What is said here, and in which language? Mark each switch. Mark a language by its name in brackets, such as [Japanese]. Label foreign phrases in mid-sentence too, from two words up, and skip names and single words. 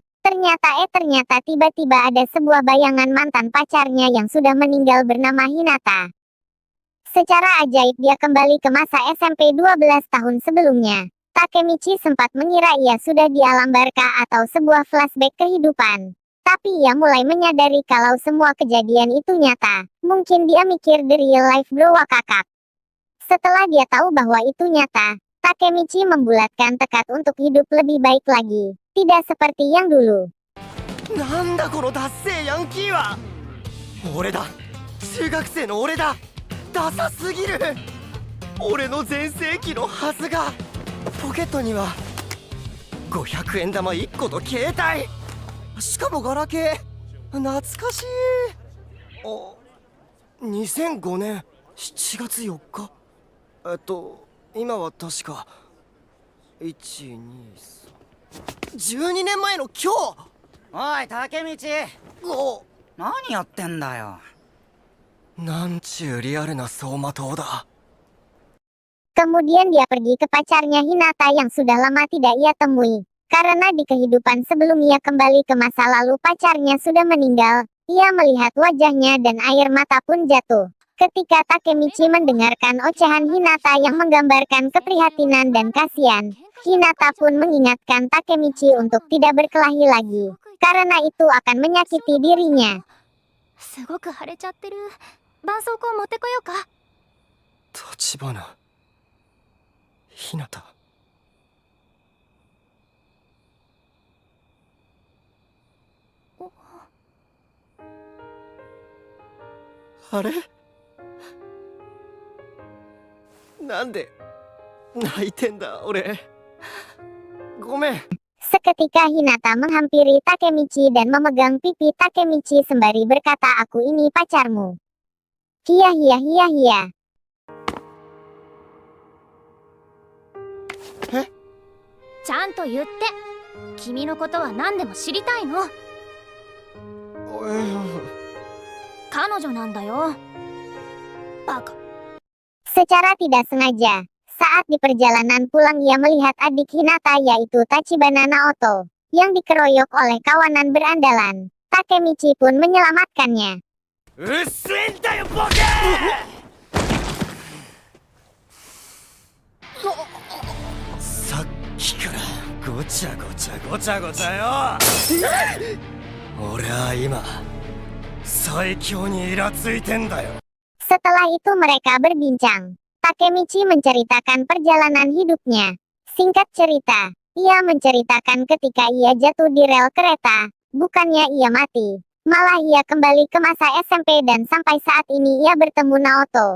[Indonesian] Ternyata tiba-tiba ada sebuah bayangan mantan pacarnya yang sudah meninggal bernama Hinata. Secara ajaib dia kembali ke masa SMP 12 tahun sebelumnya. Takemichi sempat mengira ia sudah di alam barca atau sebuah flashback kehidupan. Tapi ia mulai menyadari kalau semua kejadian itu nyata. Mungkin dia mikir [English] the real life bro [Indonesian] wakakak. Setelah dia tahu bahwa itu nyata, Takemichi membulatkan tekad untuk hidup lebih baik lagi. Tidak seperti yang dulu. [Japanese] なんだこのダッセーヤンキーは。俺だ、中学生の俺だ。ダサすぎる。俺の全盛期のはずが。ポケットには500円玉1個と携帯、しかもガラケー。懐かしい。あ、2005年7月4日。今は確か12312年前の今日。おい、タケミチ。お、何やってんだよ。なんちゅうリアルな走馬灯だ。 [Indonesian] Kemudian dia pergi ke pacarnya Hinata yang sudah lama tidak ia temui. Karena di kehidupan sebelum ia kembali ke masa lalu pacarnya sudah meninggal, ia melihat wajahnya dan air mata pun jatuh. Ketika Takemichi mendengarkan ocehan Hinata yang menggambarkan keprihatinan dan kasihan, Hinata pun mengingatkan Takemichi untuk tidak berkelahi lagi, karena itu akan menyakiti dirinya. [Japanese] すごく腫れちゃってる。絆創膏持ってこようか。立花、ひなた。あれ、なんで泣いてんだ俺。ごめん。 [Indonesian] Seketika Hinata menghampiri Takemichi dan memegang pipi Takemichi sembari berkata, aku ini pacarmu. Hia hia hia hia. [Japanese] ちゃんと言って。君のことは何でも知りたいの。彼女なんだよ。バカ。 [Indonesian] Secara tidak sengaja, saat di perjalanan pulang ia melihat adik Hinata yaitu Tachibana Naoto, yang dikeroyok oleh kawanan berandalan. Takemichi pun menyelamatkannya. [Japanese] うっせえんだよ、ボケ。さっきからごちゃごちゃよ。俺は今最強にイラついてんだよ。 [Indonesian] Setelah itu mereka berbincang. Takemichi menceritakan perjalanan hidupnya. Singkat cerita, ia menceritakan ketika ia jatuh di rel kereta, bukannya ia mati. Malah ia kembali ke masa SMP dan sampai saat ini ia bertemu Naoto.